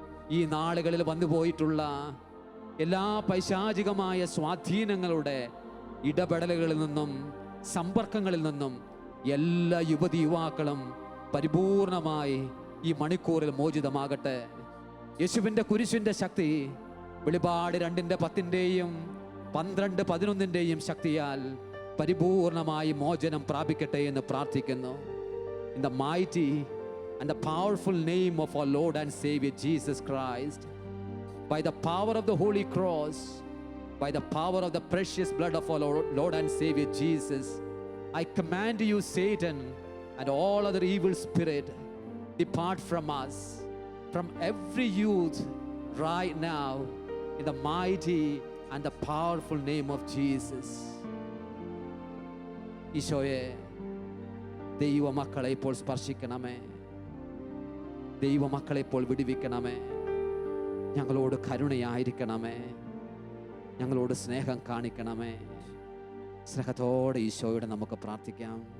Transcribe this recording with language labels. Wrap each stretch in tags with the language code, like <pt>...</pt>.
<ml>ഈ നാളുകളിൽ വന്നുപോയിട്ടുള്ള എല്ലാ പൈശാചികമായ സ്വാധീനങ്ങളുടെ ഇടപെടലുകളിൽ നിന്നും സമ്പർക്കങ്ങളിൽ നിന്നും എല്ലാ യുവതി യുവാക്കളും പരിപൂർണമായി ഈ മണിക്കൂറിൽ മോചിതമാകട്ടെ. യേശുവിൻ്റെ കുരിശിൻ്റെ ശക്തി വെളിപാട് 2:10 12:11 ശക്തിയാൽ പരിപൂർണമായി മോചനം പ്രാപിക്കട്ടെ എന്ന് പ്രാർത്ഥിക്കുന്നു.</ml> <en>In the mighty and the powerful name of our Lord and Savior Jesus Christ, by the power of the Holy Cross, by the power of the precious blood of our Lord and Savior Jesus, I command you, Satan, and all other evil spirit, depart from us, from every youth right now, in the mighty and the powerful name of Jesus.</en> <ml>ഈശോയെ, ദൈവമക്കളെ ഇപ്പോൾ സ്പർശിക്കണമേ. ദൈവമക്കളെ ഇപ്പോൾ വിടുവിക്കണമേ. ഞങ്ങളോട് കരുണയായിരിക്കണമേ. ഞങ്ങളോട് സ്നേഹം കാണിക്കണമേ. സ്നേഹത്തോടെ ഈശോയോട് നമുക്ക് പ്രാർത്ഥിക്കാം.</ml>